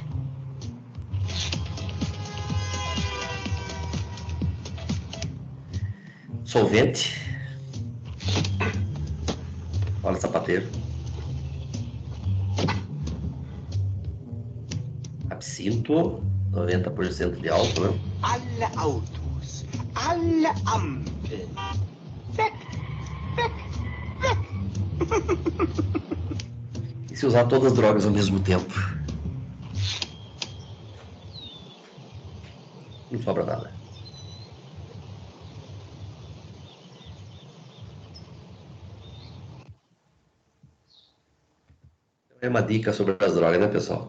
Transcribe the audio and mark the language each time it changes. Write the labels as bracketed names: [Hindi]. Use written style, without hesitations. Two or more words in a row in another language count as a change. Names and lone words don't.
[Portuguese] Solvente. Olha, sapateiro. Absinto. 90% de álcool, né? [German] Alle Autos, alle Ampeln. Weg, weg, weg. [Portuguese] E se usar todas as drogas ao mesmo tempo? Não sobra nada. É uma dica sobre as drogas, né, pessoal?